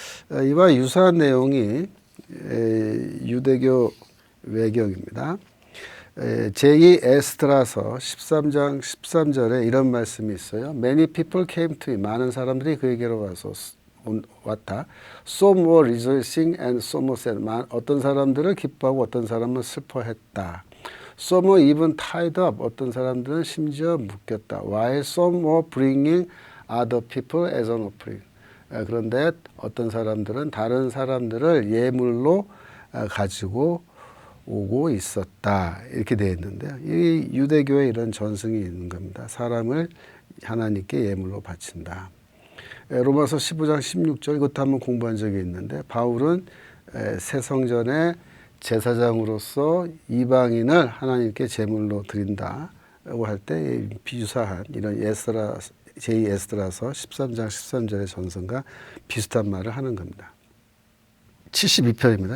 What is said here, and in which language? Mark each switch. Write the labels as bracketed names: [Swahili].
[Korean] 이와 유사한 내용이 유대교 외경입니다. 제2 에스드라서 13장 13절에 이런 말씀이 있어요. [English] Many people came to him. [Korean] 많은 사람들이 그에게로 왔다. [English] Some were rejoicing and some were sad. [Korean] 어떤 사람들은 기뻐하고 어떤 사람은 슬퍼했다. [English] Some were even tied up. [Korean] 어떤 사람들은 심지어 묶였다. [English] While some were bringing other people as an offering. [Korean] 그런데 어떤 사람들은 다른 사람들을 예물로 가지고 오고 있었다. 이렇게 되어 있는데요. 이 유대교에 이런 전승이 있는 겁니다. 사람을 하나님께 예물로 바친다. 로마서 15장 16절 이것도 한번 공부한 적이 있는데 바울은 새 성전의 제사장으로서 이방인을 하나님께 제물로 드린다고 할 때 비유사한 이런 제2 에스드라서 13장 13절의 전선과 비슷한 말을 하는 겁니다. 72편입니다.